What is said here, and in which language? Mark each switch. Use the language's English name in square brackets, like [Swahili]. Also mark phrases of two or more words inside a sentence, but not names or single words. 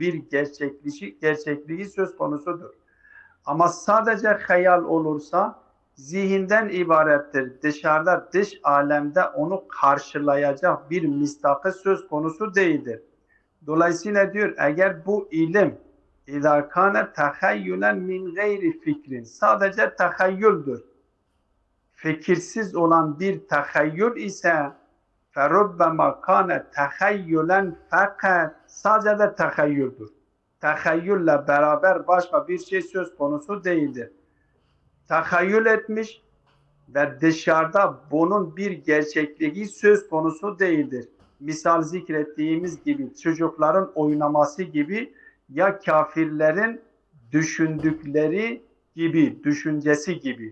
[Turkish] Bir gerçekliği söz konusudur. Ama sadece hayal olursa zihinden ibarettir. Dışarıda, dış alemde onu karşılayacak bir mistakı söz konusu değildir. Dolayısıyla diyor, eğer bu ilim [Arabic] اِذَا كَانَ تَخَيُّلًا من غير فكر, [Turkish] sadece tehayyüldür. Fikirsiz olan bir tehayyül ise [Arabic] فَرُبَّمَا كَانَ تَخَيُّلًا [Turkish] fakat sadece tehayyüldür. Tehayyülle beraber başka bir şey söz konusu değildir. Tehayyül etmiş ve dışarıda bunun bir gerçekliği söz konusu değildir. Misal zikrettiğimiz gibi çocukların oynaması gibi ya kafirlerin düşündükleri gibi, düşüncesi gibi.